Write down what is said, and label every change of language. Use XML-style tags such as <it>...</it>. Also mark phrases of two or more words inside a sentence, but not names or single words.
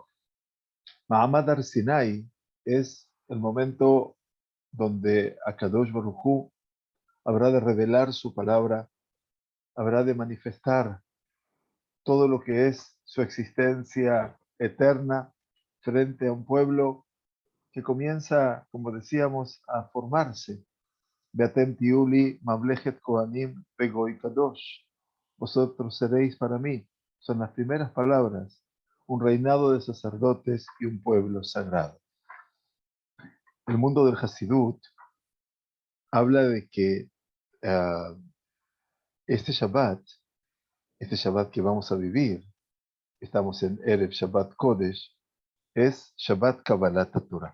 <he>מעמד הר סיני</he> <es>es el momento donde</es> <he>הקדוש ברוך הוא</he> <es>habrá de revelar su palabra, habrá de manifestar todo lo que es su existencia eterna frente a un pueblo que comienza, como decíamos, a formarse.</es> <he>ואתם תהיו לי ממלכת כהנים וגוי קדוש.</he> <es>Vosotros seréis para mí. Son las primeras palabras. Un reinado de sacerdotes y un pueblo sagrado. El mundo del Hasidut habla de que ah, este Shabbat que vamos a vivir, estamos en</es> <he>ערב שבת קודש,</he> <es>es</es> <he>שבת קבלת תורה.</he>